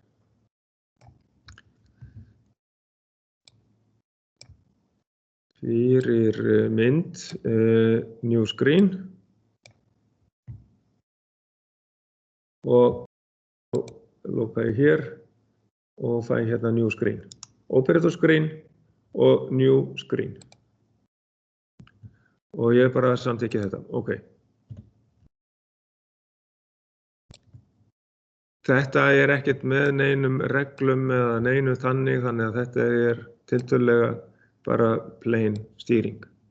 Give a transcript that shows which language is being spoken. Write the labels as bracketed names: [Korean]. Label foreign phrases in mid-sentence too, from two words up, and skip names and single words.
[Icelandic] mynd [English] new screen [Icelandic] og loka ég hér og fæ hérna [English] new screen, operator screen og new screen [Icelandic] og ég bara samþykki þetta, ok. Þetta ekkert með neinum reglum eða neinu þannig að þetta tiltölulega bara plain stýring.